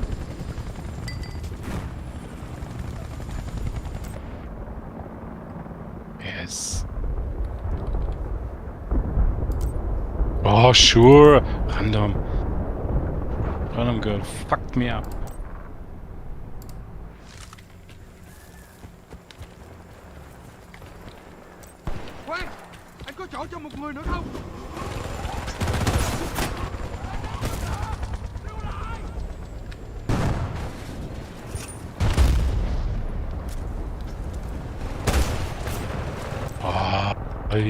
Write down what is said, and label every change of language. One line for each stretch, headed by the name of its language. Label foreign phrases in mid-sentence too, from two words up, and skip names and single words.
English: Yes. Oh, sure. Random. Random girl fucked me up.
Vietnamese: Khoan, anh có chỗ cho một người nữa không?
English: Oh, ey.